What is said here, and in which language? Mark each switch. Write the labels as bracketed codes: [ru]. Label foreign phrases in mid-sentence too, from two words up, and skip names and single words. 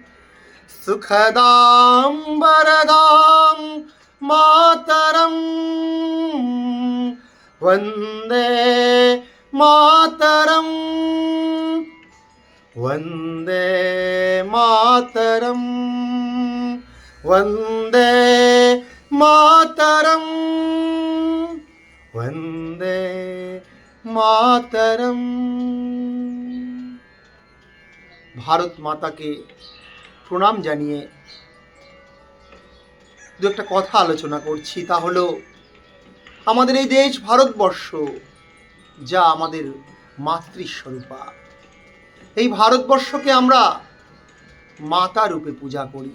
[sa] सुखदां वरदां मातरं वन्दे मातरम् वन्दे मातरम् वन्दे मातरम् वन्दे मातरम्। [bn] ভারত মাতাকে প্রণাম জানিয়ে দু একটা কথা আলোচনা করছি। তা হলো, আমাদের এই দেশ ভারতবর্ষ, যা আমাদের মাতৃস্বরূপা, এই ভারতবর্ষকে আমরা মাতা রূপে পূজা করি।